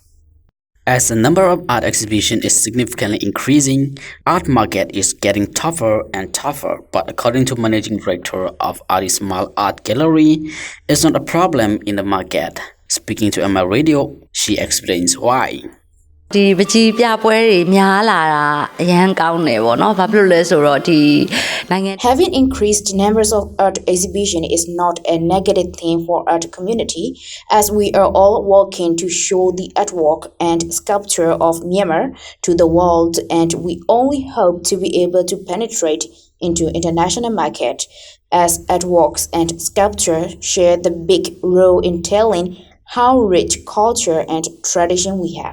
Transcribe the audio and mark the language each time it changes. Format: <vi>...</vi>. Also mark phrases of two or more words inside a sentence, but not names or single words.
<en>As the number of art exhibitions is significantly increasing, art market is getting tougher and tougher. But according to managing director of Small Art Gallery, it's not a problem in the market. Speaking to MI Radio, she explains why.</en> <my>ဒီပကြီးပြပွဲတွေများလာတာအရန်ကောင်းတယ်ပေါ့နော်ဘာဖြစ်လို့လဲဆိုတော့ဒီနိုင်ငံ</my> <en>Having increased numbers of art exhibition is not a negative thing for art community, as we are all working to show the artwork and sculpture of Myanmar to the world, and we only hope to be able to penetrate into international market, as artworks and sculpture share the big role in telling how rich culture and tradition we have.</en>